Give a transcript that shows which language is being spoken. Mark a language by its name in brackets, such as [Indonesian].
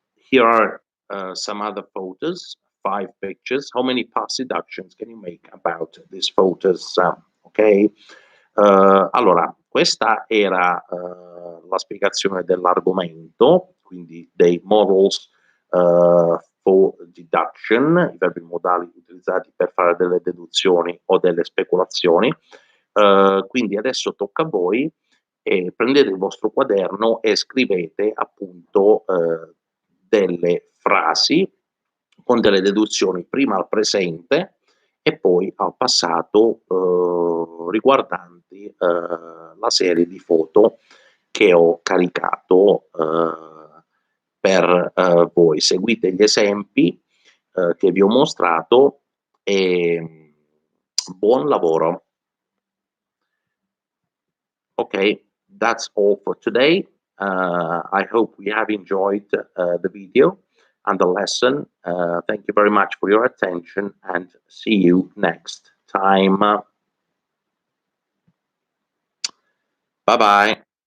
[English] Here are some other photos, 5 pictures. How many past deductions can you make about these photos? Ok. [Italian] Allora, questa era la spiegazione dell'argomento, quindi dei [English] modals for deduction, [Italian] i verbi modali utilizzati per fare delle deduzioni o delle speculazioni. Quindi adesso tocca a voi e prendete il vostro quaderno e scrivete appunto delle frasi con delle deduzioni prima al presente e poi al passato, riguardanti, la serie di foto che ho caricato, per, voi. Seguite gli esempi, che vi ho mostrato e buon lavoro. [English] Okay, that's all for today. I hope we have enjoyed, the video and the lesson. Thank you very much for your attention and see you next time. Bye bye.